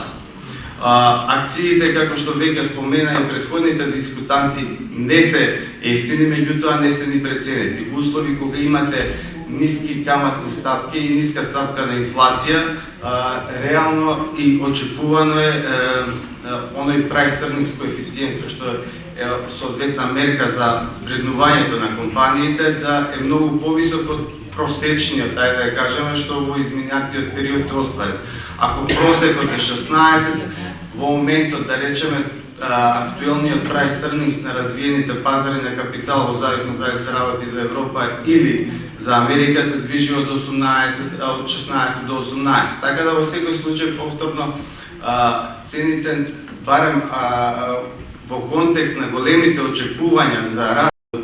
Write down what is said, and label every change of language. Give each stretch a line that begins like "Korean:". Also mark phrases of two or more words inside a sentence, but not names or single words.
Macedonian: Акциите, како што веќе спомена и претходните дискутанти, не се ефтини, меѓутоа не се ни преценети. Услови кога имате ниски каматни стапки и ниска стапка на инфлација, реално и очекувано е оној
English: price earnings
Macedonian: коефициент кој што е соодветна мерка за вреднувањето на компаниите да е многу повисок од просечниот, да ја кажеме, што во изминатиот период е осварен. Ако просекот е 16, во моментот да речеме актуелниот
English: price earnings
Macedonian: на развиените пазари на капитал во зависност дали се работи за Европа или за Америка се движи од 16 до 18. Така да во секој случај повторно цените барем во контекст на големите очекувања за раст на